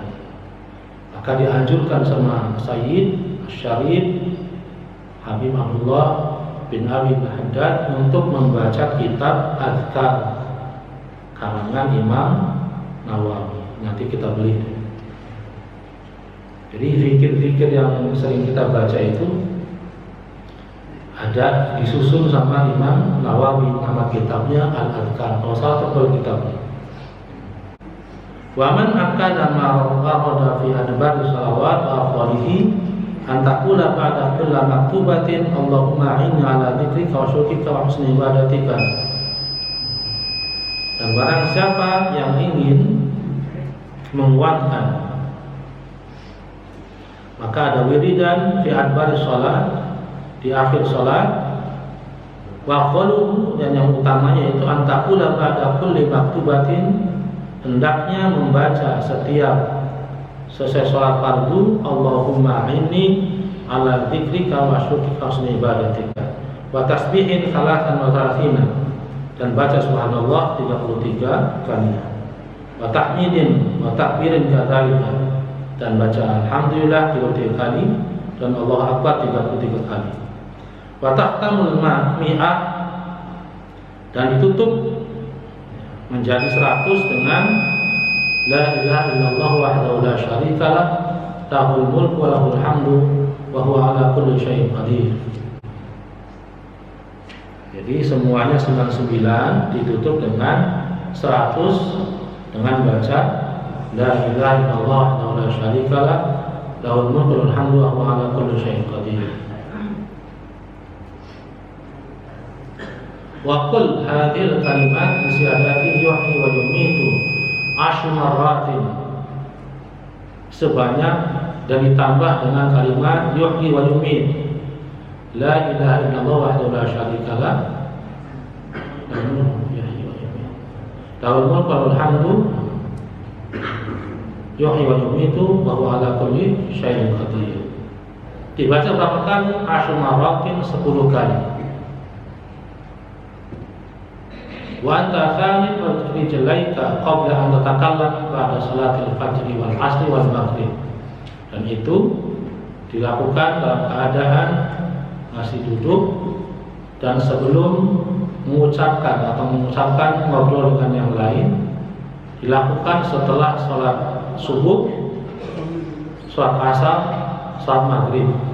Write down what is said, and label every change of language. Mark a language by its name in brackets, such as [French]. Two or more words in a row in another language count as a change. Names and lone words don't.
[Indonesian] Maka dianjurkan sama Sayyid Syarif Habib Abdullah bin Abi Haddad untuk membaca kitab Azkar karangan Imam Nawawi. Nanti kita beli. Jadi zikir-zikir yang sering kita baca itu ada disusun sama Imam Nawawi, nama kitabnya Al-Azkar. Kalau salah tebal kitabnya. [Arabic] ومن أكد ما ورد في أدبار الصلوات وأفضله أن تقول بعد كل مكتوبة اللهم إني على ذكرك وشكرك وحسن عبادتك. [Indonesian] Dan barang siapa yang ingin menguatkan, maka ada wiridan [Arabic] في أدبار الصلاة, [Indonesian] di akhir salat, [Arabic] وقالوا, [Indonesian] dan yang utamanya itu an [Arabic] تقول بعد كل مكتوبة, [Indonesian] hendaknya membaca setiap selesai sholat fardu [Arabic] اللهم إني على ذكرك وشكرك و وحسن عبادتك وتسبيح ثلاثا وثلاثين, [Indonesian] dan baca subhanallah 33 kali, [Arabic] wa وتحميد وتكبير كذلك, [Indonesian] dan baca alhamdulillah 33 kali [Arabic] dan Allah akbar 33 kali, وتختم المئة, [Indonesian] dan ditutup menjadi 100 dengan [Arabic] لا إله إلا الله وحده لا شريك له له الملك وله الحمد وهو على كل شيء قدير. [Indonesian] Jadi semuanya 99 ditutup dengan 100 dengan baca [Arabic] لا إله إلا الله وحده لا شريك له له الملك وله الحمد وهو على كل شيء قدير. وقل هذه الكلمات بزيادة يحيي ويميت عشر مرات, [Indonesian] sebanyak dan ditambah dengan kalimat [Arabic] يحيي ويميت لا إله إلا الله وحده لا شريك له له الملك وله الحمد يحيي ويميت وهو على كل شيء قدير. [Indonesian] Dibaca berapa kali? [Arabic] عشر مرات, [Indonesian] 10 kali. [Arabic] وأنت ثان رجليك قبل أن تتكلم بعد صلاة الفجر والعصر والمغرب, [Indonesian] dan itu dilakukan dalam keadaan masih duduk dan sebelum mengucapkan ngobrol dengan yang lain, dilakukan setelah sholat subuh, sholat asar, sholat maghrib.